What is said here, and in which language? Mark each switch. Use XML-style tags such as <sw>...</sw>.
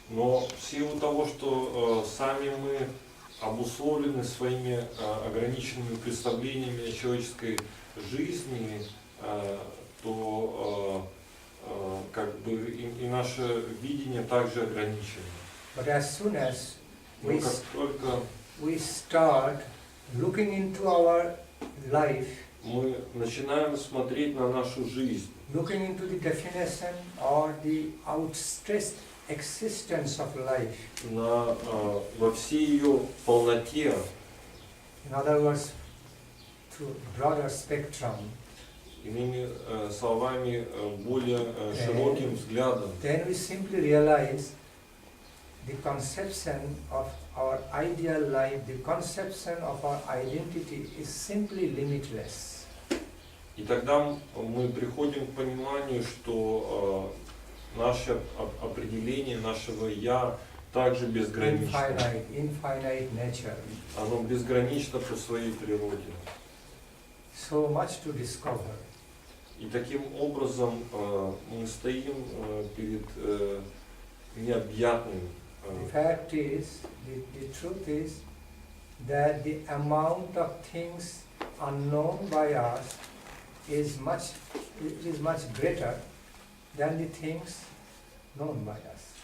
<ru>Но в силу того, что сами мы обусловлены своими ограниченными представлениями о человеческой жизни, то как бы и наше видение также ограничено.</ru> <en>But as soon as</en> <ru>Но как только</ru> <en>we start looking into our life,</en> <ru>мы начинаем смотреть на нашу жизнь,</ru> <en>looking into the definition or the outstretched existence of life,</en> <ru>во всей ее полноте,</ru> <en>in other words, to broader spectrum,</en> <ru>иными словами, более широким взглядом,</ru> <en>then we simply realize the conception of our ideal life, the conception of our identity is simply limitless.</en> <ru>И тогда мы приходим к пониманию, что наше определение нашего «я» также безгранично.</ru> <en>Infinite nature.</en> <ru>Оно безгранично по своей природе.</ru> <en>So much to discover.</en> <ru>И таким образом мы стоим перед необъятным.</ru> <en>The fact is, the truth is that the amount of things unknown by us is much greater than the things known by us.</en>